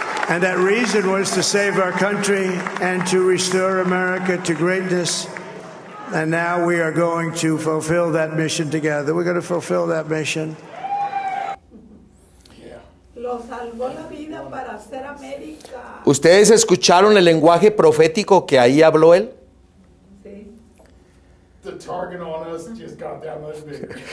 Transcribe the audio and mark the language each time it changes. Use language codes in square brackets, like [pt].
[en] And that reason was to save our country and to restore America to greatness. And now we are going to fulfill that mission together. We're going to fulfill that mission. [es] Lo salvó la vida para hacer América. ¿Ustedes escucharon el lenguaje profético que ahí habló él? Sí. [en] The target on us just got that much bigger.